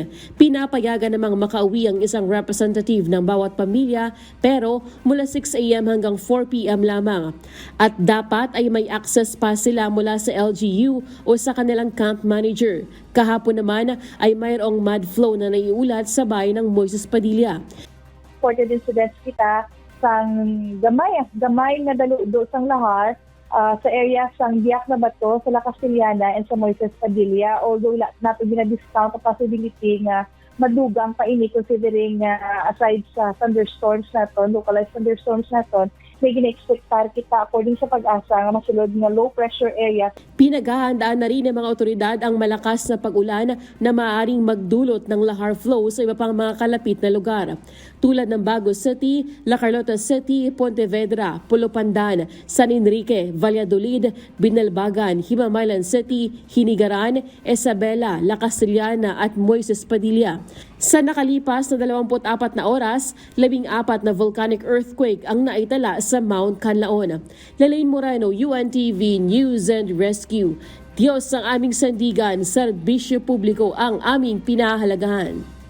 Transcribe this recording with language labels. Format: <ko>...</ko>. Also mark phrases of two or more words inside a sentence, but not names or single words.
<tl>Pinapayagan namang makauwi ang isang representative ng bawat pamilya pero mula 6 a.m. hanggang 4 p.m. lamang. At dapat ay may access pa sila mula sa LGU o sa kanilang</tl> <en>camp manager.</en> <tl>Kahapon naman ay mayroong mud flow na naiulat sa bayan ng Moises Padilla.</tl> <en>Reported incidents</en> <hil>kita sang gamay na daludo sang lahar sa area sang Biak na Bato, sa La Castellana and sa Moises Padilla. Although nato gina-discount ang possibility nga madugang pa ini</hil> <en>considering aside</en> <hil>sa thunderstorms naton,</hil> <en>localized thunderstorms</en> <hil>naton, may gina-expectar kita according sa pag-asa nga masulod nga</hil> <en>low pressure area.</en> <tl>Pinaghahandaan na rin ng mga otoridad ang malakas na pag-ulan na maaaring magdulot ng</tl> <en>lahar flow</en> <tl>sa iba pang mga kalapit na lugar. Tulad ng Bagos City, La Carlota City, Pontevedra, Pulo Pandan, San Enrique, Valladolid, Binalbagan, Himamaylan City, Hinigaran, Isabela, La Castellana at Moises Padilla. Sa nakalipas na 24 na oras, 14 na volcanic earthquake ang naitala sa Mount Canlaon. Lalaine Moreno, UNTV News and Rescue. Diyos ang aming sandigan, serbisyo publiko ang aming pinahahalagahan.</tl>